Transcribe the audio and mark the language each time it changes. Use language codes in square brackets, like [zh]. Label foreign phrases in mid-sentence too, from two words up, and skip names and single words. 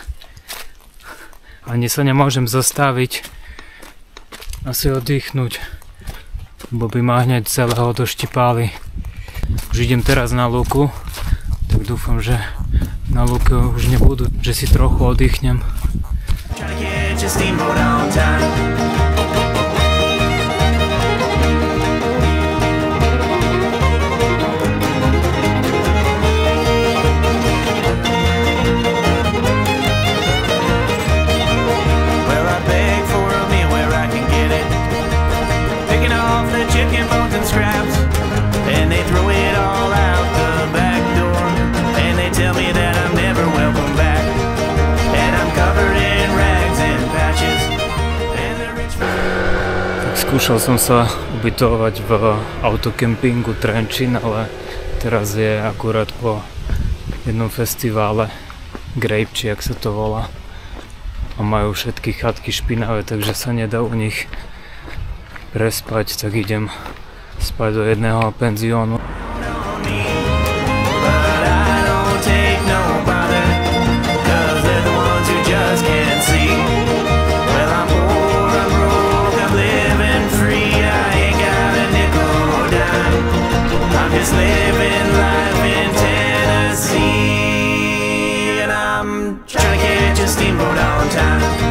[sk] Ani sa nemôžem zastaviť a si oddychnúť, lebo by ma hneď celého doštipali. Už idem teraz na lúku, tak dúfam, že na lúke už nebudú, že si trochu oddychnem. [en] Trying to catch a steamboat on time. Well, I beg for a meal where I can get it, picking off the chicken bones and scraps, and they throw it all out the back door, and they tell me that I'm never welcome back, and I'm covered in rags and patches, and the rich [sk] Tak skúšal som sa ubytovať v autokempingu Trenčín, ale teraz je akurát po jednom festivále Grape, či jak sa to volá. A majú všetky chatky špinavé, takže sa nedá u nich prespať, tak idem spať do jedného penziónu. [en] on me, but I don't take no bother, 'cause they're the ones who just can't see. Well, I'm poor, I'm broke, I'm living free, I ain't got a nickel or dime. I'm just living life in Tennessee, and I'm trying to catch a steamboat on time.